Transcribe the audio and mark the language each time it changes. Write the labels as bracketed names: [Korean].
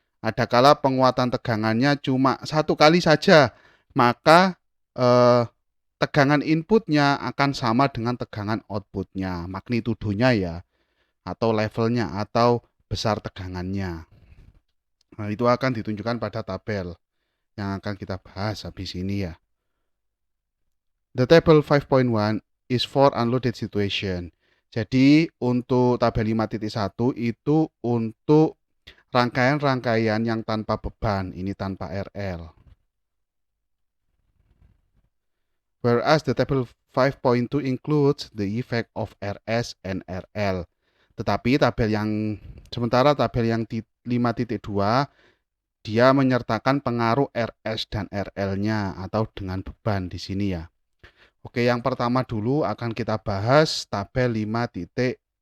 [Indonesian] Adakala penguatan tegangannya cuma 1 kali saja, maka tegangan inputnya akan sama dengan tegangan outputnya, magnitudonya ya, atau levelnya, atau besar tegangannya. Nah, itu akan ditunjukkan pada tabel yang akan kita bahas habis ini ya. [English] The table 5.1 is for unloaded situation. [Indonesian] Jadi untuk tabel 5.1 itu untuk rangkaian-rangkaian yang tanpa beban, ini tanpa RL. [English] Whereas the table 5.2 includes the effect of RS and RL. [Indonesian] Tetapi sementara tabel yang 5.2 dia menyertakan pengaruh RS dan RL-nya atau dengan beban di sini ya. Oke, yang pertama dulu akan kita bahas tabel 5.1.